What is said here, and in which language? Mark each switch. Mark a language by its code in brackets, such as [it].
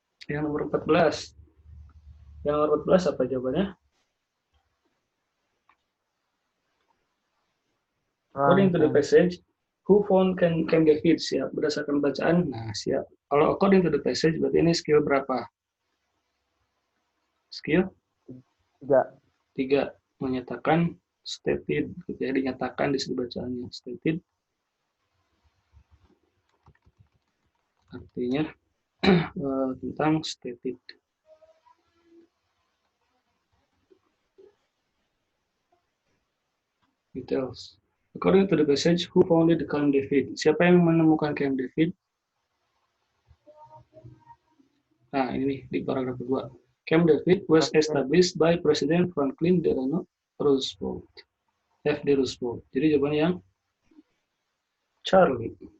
[id] Yang nomor 14. Yang nomor 14 apa jawabannya? [en] According to the passage, who found Camp David? [id] Siap. Berdasarkan bacaan, nah siap. Kalau [en] according to the passage, [id] berarti ini skill berapa? Skill? 3. Menyatakan stated, gitu ya, dinyatakan di sini bacaannya stated. Artinya tentang stated. [en] Details. According to the passage, who founded the Camp David? [id] Siapa yang menemukan Camp David? Nah, ini di paragraf kedua. [en] Camp David was established by President Franklin Delano Roosevelt. F.D. Roosevelt. [id] Jadi jawabannya yang Charlie.